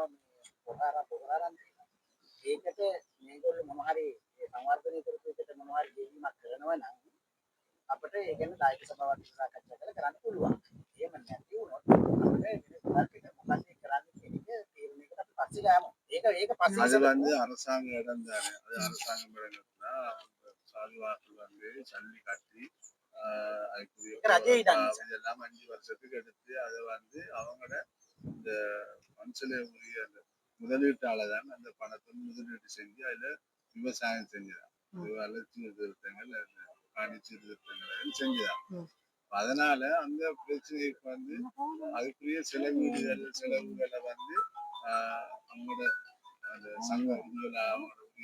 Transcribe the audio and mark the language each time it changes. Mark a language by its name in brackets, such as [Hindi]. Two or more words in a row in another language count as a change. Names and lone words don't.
[Sinhala] පොහාරම් ඒකට මේගොල්ලෝ මොනවා හරි සංවර්ධනය කරපු එකට මොනවා හරි දෙවීමක් කරනවා නම් අපිට ඒ ගැන දායක සභාවක් සාකච්ඡා කරලා කරන්න පුළුවන්. එහෙම නැති වුණොත් අපිට මොකක්ද කරන්නේ කියන එක තීරණයකට අපි පස්සේ ගමු. ඒක පස්සේ [Tamil] அது வந்து அரசாங்க இடம் தானே அது அரசாங்கம் இடம்னா சால்வாக்கு வந்து சல்லி கட்டி அதுக்குரிய இதெல்லாம் 5 வருஷத்துக்கு எடுத்து அதை வந்து அவங்களோட இந்த மனுஷல உரிய அந்த முதலீட்டாளர் தான் அந்த பணத்தை முதலீட்டு செஞ்சு அதுல விவசாயம் செஞ்சுதான் வளர்ச்சி திருத்தங்கள் காணி சீர்திருத்தங்கள் செஞ்சுதான் அதனால அந்த பிரச்சனைக்கு வந்து அதுக்குரிய செலவுகளை வந்து அவங்களோட அந்த சங்க இதுல அவங்களோட